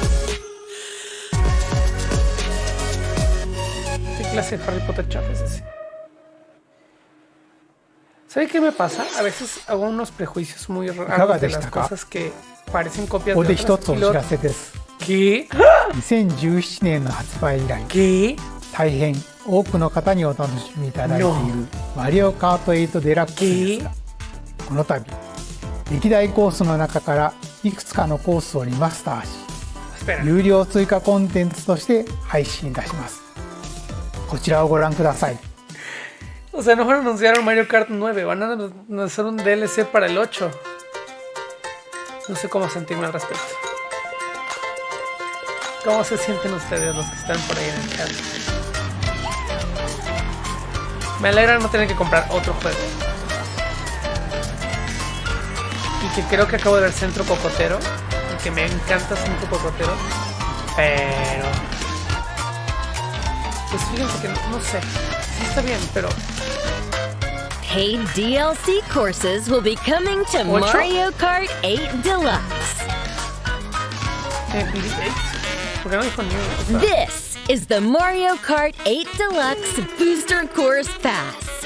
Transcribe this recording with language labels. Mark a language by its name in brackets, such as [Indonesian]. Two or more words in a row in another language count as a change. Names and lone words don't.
[Spanish] ¿Qué clase de Harry Potter chafa es ese? ¿Sabe qué me pasa? A veces hago unos prejuicios muy raros de las cosas que parecen copias de otras. ¿Qué? [Japanese] 2017 年の発売以来、大変多くの方にお楽しみいただいているマリオカート8デラックスですが、この度歴代コースの中からいくつかのコースをリマスターし、有料追加コンテンツとして配信いたします。こちらをご覧ください。 [Spanish] O sea, no van a anunciar un Mario Kart 9, van a hacer un DLC para el 8. No sé cómo sentirme al respecto. ¿Cómo se sienten ustedes los que están por ahí en el chat? Me alegra no tener que comprar otro juego. Y que creo que acabo de ver Centro Cocotero. Y que me encanta Centro Cocotero. Pero... pues fíjense que no sé. Sí está bien, pero... [English] Paid DLC courses will be coming to Mario Kart 8 Deluxe. This is the Mario Kart 8 Deluxe Booster Course Pass.